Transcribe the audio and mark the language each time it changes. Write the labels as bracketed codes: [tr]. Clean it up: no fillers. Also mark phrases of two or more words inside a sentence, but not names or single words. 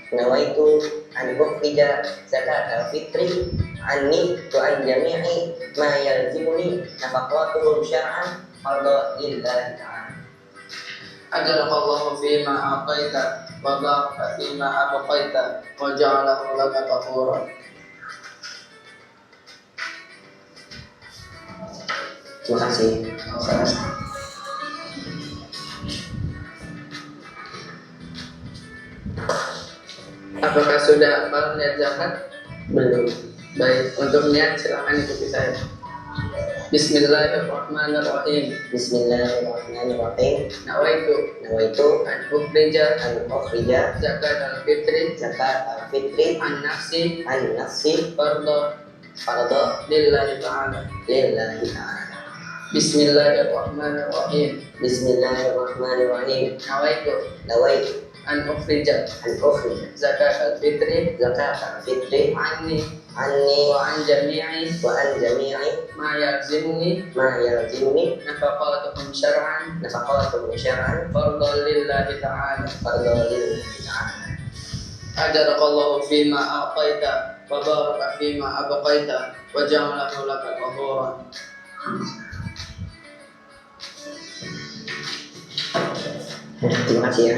[ar] نويت أن أخرج زكاة الفطر عني وعن جميع ما يلزمني نفقته شرعا فرضا لله تعالى. آجرك الله فيما أعطيت وبارك فيما أبقيت وجعله لك طهورا. [id] Terima kasih. Apakah sudah hafal niat zakat? Belum. Baik, untuk niat silakan ikuti saya. [ar] بسم الله الرحمن الرحيم. بسم الله الرحمن الرحيم. Nawaitu Nawaitu أن أخرج أن أخرج زكاة الفطر زكاة الفطر عن نفسي عن نفسي fardhu fardhu لله تعالى. لله تعالى. بسم الله الرحمن الرحيم. بسم الله الرحمن الرحيم. Nawaitu Nawaitu أن أخرج أن أخرج زكاة الفطر زكاة الفطر anni anni وعن جميع وعن جميع ما يلزمني ما يلزمني نفقتهم شرعا نفقته شرعا فرضا لله تعالى. فرضا لله تعالى. آجرك الله فيما أعطيت وبارك فيما أبقيت وجعله لك طهورا. [id] Terima kasih ya.